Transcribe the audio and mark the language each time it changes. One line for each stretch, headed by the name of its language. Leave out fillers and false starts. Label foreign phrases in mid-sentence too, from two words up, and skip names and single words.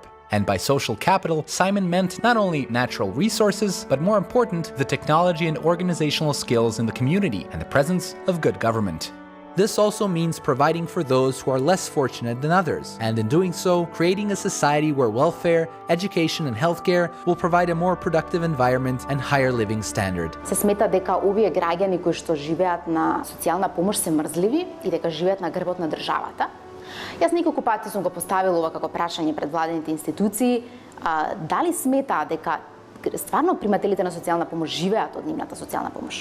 English: And by social capital, Simon meant not only natural resources, but more important, the technology and organizational skills in the community and the presence of good government. This also means providing for those who are less fortunate than others, and in doing so, creating a society where welfare, education and healthcare will provide a more productive environment and higher living standard.
Macedonian: Се смета дека овие граѓани кои што живеат на социјална помош се мрзливи и дека живеат на грбот на државата. Јас неколку пати сум го поставила ова како прашање пред владените институции, дали сметаат дека стварно примателите на социјална помош живеат од нивната социјална помош.